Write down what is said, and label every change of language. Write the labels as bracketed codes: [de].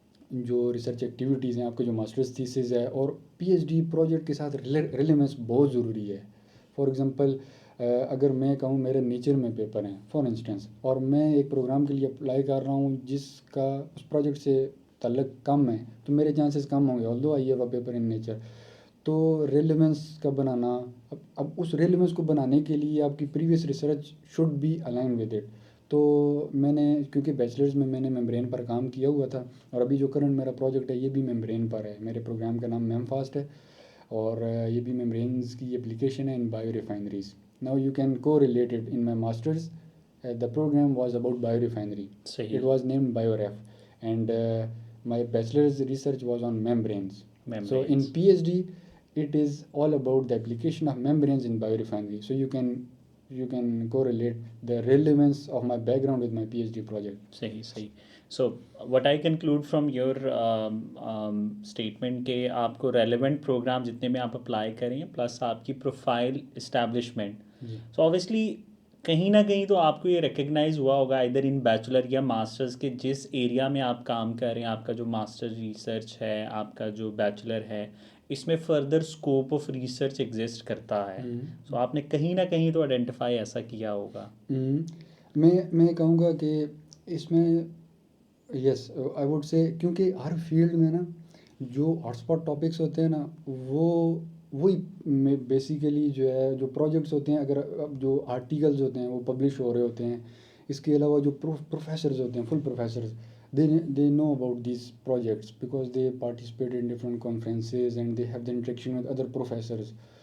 [ur] جو research activities ہیں، آپ کا جو ماسٹرز تھیسز ہے، اور پی ایچ ڈی پروجیکٹ کے ساتھ ریلیونس بہت ضروری ہے۔ فار ایگزامپل اگر میں کہوں میرے نیچر میں پیپر ہیں فار انسٹنس، اور میں ایک پروگرام کے لیے اپلائی کر رہا ہوں جس کا اس پروجیکٹ سے تعلق کم ہے، تو میرے چانسز کم ہوں گے [en] Although I have a paper in nature. [ur] تو ریلیونس کا بنانا، اب اس ریلیونس کو بنانے کے لیے آپ کی previous research [en] Should be align with it. [ur] تو میں نے کیونکہ بیچلرز میں نے ممبرین پر کام کیا ہوا تھا، اور ابھی جو کرنٹ میرا پروجیکٹ ہے یہ بھی ممبرین پر ہے. میرے پروگرام کا نام میم فاسٹ ہے، اور یہ بھی ممبرینز کی اپلیکیشن ہے [en] In biorefineries. Now you can correlated in my masters. The program was about biorefinery. [ur] صحیح. [en] It was named BioRef, and my bachelor's research was on membranes. So in Membranes. PhD, it is all about the application of membranes in biorefinery. So you can correlate the relevance of my background with my PhD project. [ur] صحیح صحیح. [en] so what I conclude from your statement [ur] کہ آپ کو relevant programme جتنے میں آپ apply کریں plus آپ کی پروفائل اسٹیبلشمنٹ. جی سو آبویسلی کہیں نہ کہیں تو آپ کو یہ ریکگنائز ہوا ہوگا ادھر ان بیچلر یا ماسٹرز کے جس ایریا میں آپ کام کر رہے ہیں، آپ کا جو ماسٹر ریسرچ ہے، آپ کا جو بیچلر ہے، اس میں [en] further scope of research [ur] exist کرتا ہے. سو آپ نے کہیں نہ کہیں تو آئیڈینٹیفائی ایسا کیا ہوگا. میں کہوں گا کہ اس میں [en] yes I would say, [ur] کیونکہ ہر فیلڈ میں نا جو ہاٹ اسپاٹ ٹاپکس ہوتے ہیں نا وہی میں بیسیکلی جو ہے جو پروجیکٹس ہوتے ہیں، اگر جو آرٹیکلز ہوتے ہیں وہ پبلش ہو رہے ہوتے ہیں. اس کے علاوہ جو پروفیسرز ہوتے ہیں، فل professors, [en] they know about these projects because they participate in different conferences and they have the interaction with other professors.